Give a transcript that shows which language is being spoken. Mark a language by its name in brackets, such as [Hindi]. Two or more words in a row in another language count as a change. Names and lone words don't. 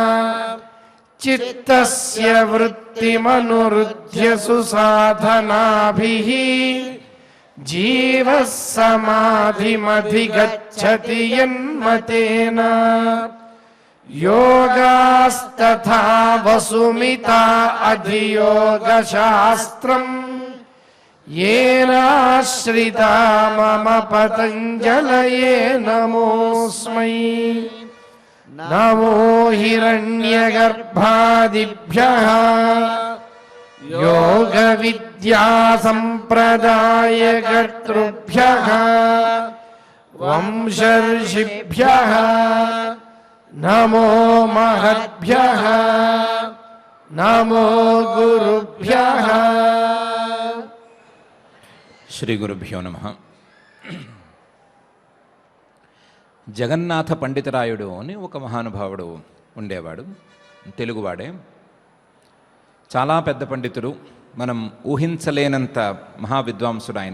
[Sanskrit] चित्तस्य वृत्तिमनुरुध्य सुसाधनाभिः जीवः समाधिमधिगच्छति यन्मतेन योगास्तथा वसुमिता अधियोगशास्त्रं येनाश्रिता मम पतञ्जलये नमोऽस्मै. नमो हिरण्यगर्भादिभ्यः योगविद्यासम्प्रदायकर्तृभ्यः वंशर्षिभ्यः नमो महद्भ्यः नमो गुरुभ्यः. श्री गुरुभ्यो नमः. [Telugu] జగన్నాథ పండితరాయుడు అని ఒక మహానుభావుడు ఉండేవాడు. తెలుగువాడే. చాలా పెద్ద పండితుడు. మనం ఊహించలేనంత మహావిద్వాంసుడు ఆయన.